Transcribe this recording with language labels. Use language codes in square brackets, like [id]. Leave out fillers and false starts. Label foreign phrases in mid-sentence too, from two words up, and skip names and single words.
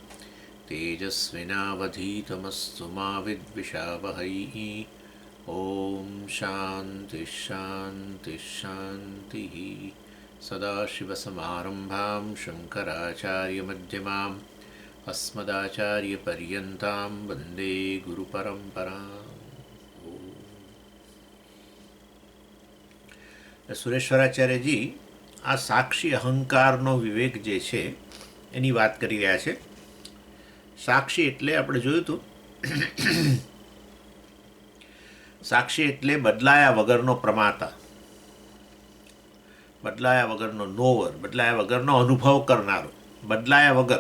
[sa] तेजस्विनावधीतमस्तु मा विद्विषावहै ॐ शान्तिः शान्तिः शान्तिः सदाशिवसमारम्भां शङ्कराचार्यमध्यमाम् अस्मदाचार्यपर्यन्तां वन्दे गुरुपरम्पराम्. [gu] સુરેશ્વરાચાર્યજી આ સાક્ષી અહંકારનો વિવેક જે છે એની વાત કરી રહ્યા છે. સાક્ષી એટલે આપણે જોયું હતું, સાક્ષી એટલે બદલાયા વગરનો પ્રમાતા, બદલાયા વગરનો નોવર, બદલાયા વગરનો અનુભવ કરનારો, બદલાયા વગર.